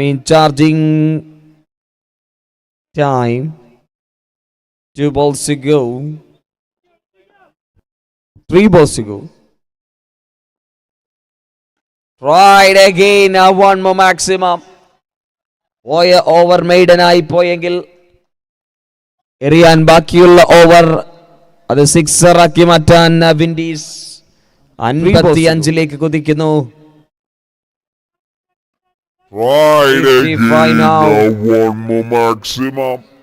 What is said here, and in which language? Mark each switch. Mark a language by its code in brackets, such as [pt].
[en] Charging time. 2 balls to go. 3 balls to go. Right again, one more maximum. [ml] Over maiden ആയി പോയെങ്കിൽ എറിയാൻ ബാക്കിയുള്ള over അത് sixer ആക്കി മാറ്റാൻ Windies 55 കുതിക്കുന്നു. [en] Right again, one more maximum.